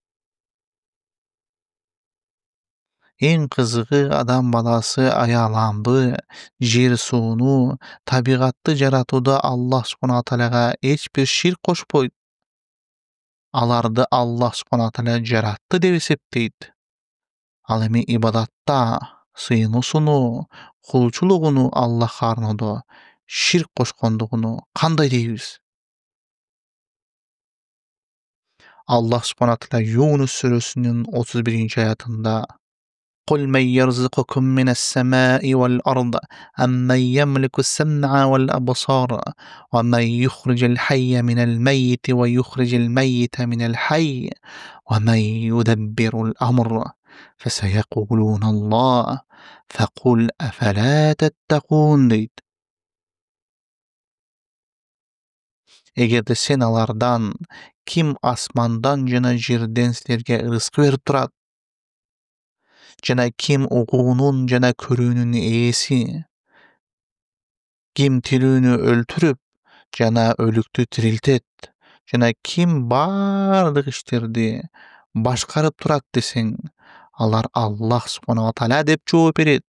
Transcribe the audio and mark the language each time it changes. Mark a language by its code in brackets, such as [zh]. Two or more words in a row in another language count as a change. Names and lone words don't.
[ky] Эң кызыгы адам баласы аяламды, жер сууну, табигатты жаратууда Аллах Субхана тааляга эч бир ширк кошпойт. Аларды Аллах Субхана тааля жаратты деп эсептейт. Ал эми ибадатта сыйынуусуну, кулчулугуну Аллахка арноодо ширк кошкондугуну кандай дейбиз? Аллах Субхана тааля Юнус сүрөсүнүн 31-аятында [ar] قل من يرزقكم من السماء والأرض أمن يملك السمع والأبصار ومن يخرج الحي من الميت ويخرج الميت من الحي ومن يدبر الأمر فسيقولون الله فقل أفلا تتقون дейт. [ky] Эгерде сен алардан ким асмандан жана жерден силерге ырызкы берип турат, жана ким угуунун жана көрүүнүн ээси, ким тирүүнү өлтүрүп жана өлүктү тирилтет, жана ким бардык иштерди башкарып турат десең, алар Аллах Субхана тааля деп жооп берет.